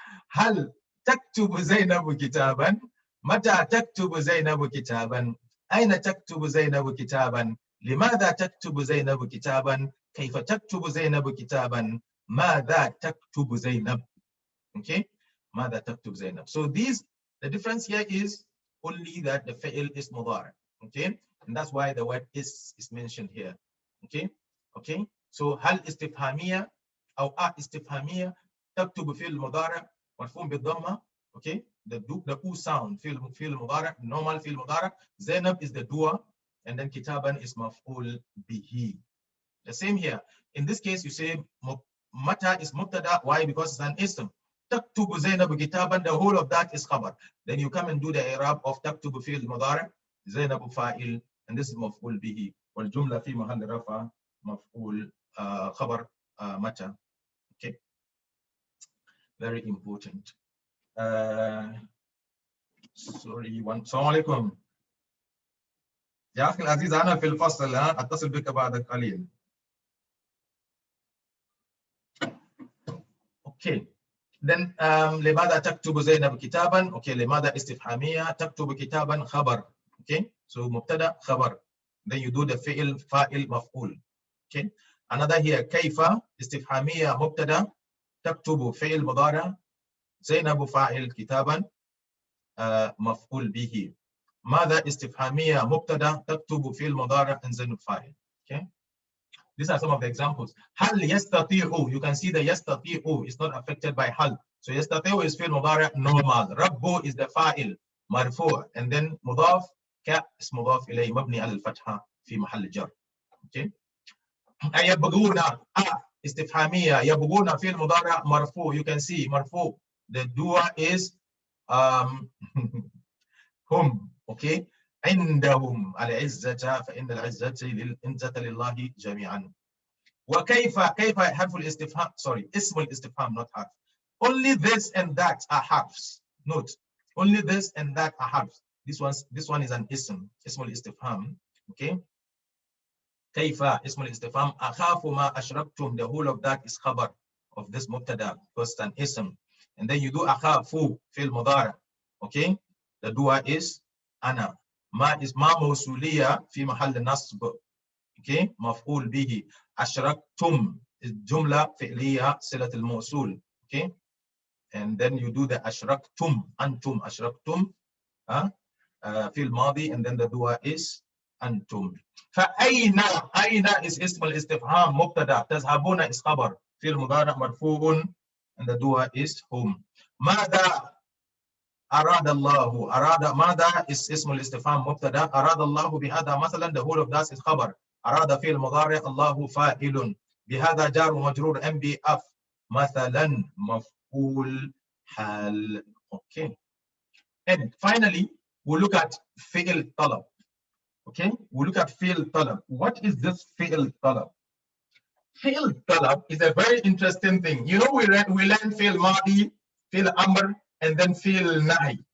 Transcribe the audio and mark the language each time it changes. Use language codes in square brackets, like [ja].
[ar] هل تكتب زينب كتابا؟ متى تكتب زينب كتابا؟ أين تكتب زينب كتابا؟ لماذا تكتب زينب كتابا؟ كيف تكتب زينب كتابا؟ ماذا تكتب زينب؟ Okay, ماذا تكتب زينب. [en] So the difference here is only that the fi'l is mudari. Okay, and that's why the word is mentioned here. [ar] Okay, so هل استفهامية أو استفهامية تكتب فعل مضارع مرفوع بالضمة. [en] Okay, the U sound فعل مضارع, normal فعل مضارع. Zainab is the doer, and then kitaban is maf'ul bihi. The same here. In this case, you say mata is mubtada. Why? Because it's an ism. Taktubu Zainabu kitaban, the whole of that is khabar. Then you come and do the i'rab of taktubu fi'l mudari, Zainabu fa'il, and this is maf'ul bihi. Wal jumla fi mahall rafa maf'ul khabar mata. Okay. Very important. Sorry, [ar] السلام عليكم. يا أخي العزيز أنا في الفصل أتصل بك بعد قليل. [en] Okay. [ar] Then لماذا تكتب زينب كتابا. Okay, لماذا استفهامية تكتب كتابا خبر. [en] Okay, so مبتدا خبر. Then you do the فعل فاعل مفعول. [ar] Okay, another here كيف استفهامية مبتدا تكتب فعل مضارع زينب فاعل كتابا مفعول به. ماذا استفهامية مبتدا تكتب فعل مضارع زينب فاعل. [en] Okay. These are some of the examples. [ar] هل يستطيع, [en] you can see the يستطيع is not affected by هل. So يستطيع is فعل مضارع normal. [ar] رب is the فاعل مرفوع, and then مضاف ك اسم مضاف إليه مبني على الفتحة في محل جر. [en] Okay. [ar] يبغون استفهامية يبغون فعل مضارع مرفوع. [en] You can see [ar] مرفوع. [en] The doer is هم. Okay. [ar] عندهم العزة فإن العزة لله جميعا. وكيف حرف الاستفهام, [en] sorry, [ar] اسم الاستفهام, not حرف. [en] Only this and that are harfs. Note, only this and that are harfs. This one is an اسم الاستفهام. [ar] Okay. كيف اسم الاستفهام. [en] أخاف ما أشركتم, the whole of that is خبر of this مبتدا, first an اسم. And then you do أخاف فعل مضارع. Okay. The doer is أنا. [ar] ما is ما موصولية في محل نصب. Okay, مفعول به. أشركتم الجملة فعلية صلة الموصول. [en] Okay, and then you do the أشركتم, أنتم أشركتم في الماضي, and then the doer is أنتم. [ar] فأين is اسم الاستفهام مبتدأ, تذهبون is خبر, في المضارع مرفوع, and the doer is هم. ماذا أراد الله. أراد ماذا is اسم الاستفهام مبتدأ. أراد الله بهذا مثلا, [en] the whole of that is [ar] خبر. أراد فعل مضارع الله فاعل بهذا جار ومجرور MBF مثلا مفعول حال. [en] Okay. And finally, we look at فعل طلب. Okay, we look at فعل طلب. What is this فعل طلب? فعل طلب is a very interesting thing. You know, we learn فعل ماضي, فعل أمر, and then فعل نهي.